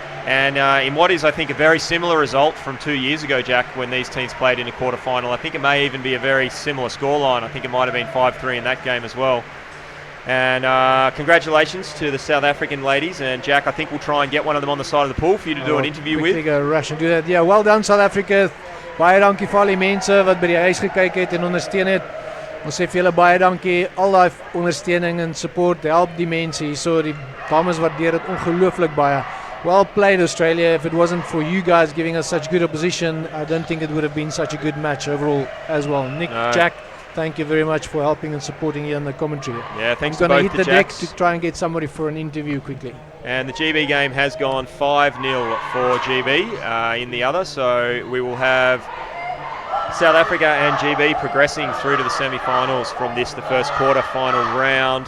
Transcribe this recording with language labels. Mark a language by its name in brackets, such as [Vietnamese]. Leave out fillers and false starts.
[English] And in what is, I think, a very similar result from 2 years ago, Jack, when these teams played in a quarter-final. I think it may even be a very similar scoreline. I think it might have been 5-3 in that game as well. And congratulations to the South African ladies. And Jack, I think we'll try and get one of them on the side of the pool for you to do an interview with. Quickly go rush and do that. Yeah, well done South Africa. [Afrikaans] Baie dankie vir al die mense wat by die huis gekyk het en ondersteun het. Ons sê vir julle baie dankie. Al daai ondersteuning en support help die mense hier. So die dames waardeer dit ongelooflik baie. [English] Well played Australia. If it wasn't for you guys giving us such good opposition, I don't think it would have been such a good match overall as well. Nick, Jack, thank you very much for helping and supporting you on the commentary. Yeah, thanks to both the Jacks. I'm going to hit the deck to try and get somebody for an interview quickly. And the GB game has gone 5-0 for GB in the other, so we will have South Africa and GB progressing through to the semi-finals from this, the first quarter-final round.